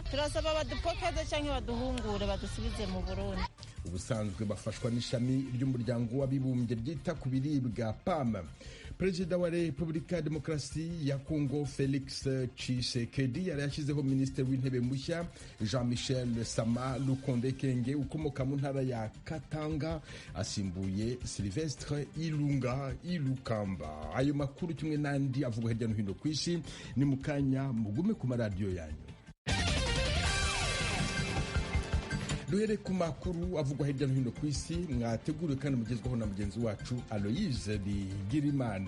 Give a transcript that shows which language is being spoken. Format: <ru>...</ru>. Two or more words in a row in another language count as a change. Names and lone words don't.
<rn>Turasaba badupokeze cyangwa baduhungure badusubize mu Burundi.</rn> <rw>Ubusanzwe bafashwa n'ishami ry'umuryango w'abibumbye ryita ku biribwa PAM. Perezida wa Repubulika ya Demokarasi ya Kongo Felix Tshisekedi yari yashyizeho minisitiri w'intebe mushya Jean-Michel Sama Lukonde Kenge ukomoka mu ntara ya Katanga, asimbuye Sylvestre Ilukamba.</rw> <rn>Ayo makuru kimwe n'andi avugwa hirya no hino ku isi ni mu kanya, mugume ku maradiyo yanyu. Duhere ku makuru avugwa hirya no hino ku isi mwateguriwe kandi mugezwaho na mugenzi wacu Aloise Bigirimana.</rn>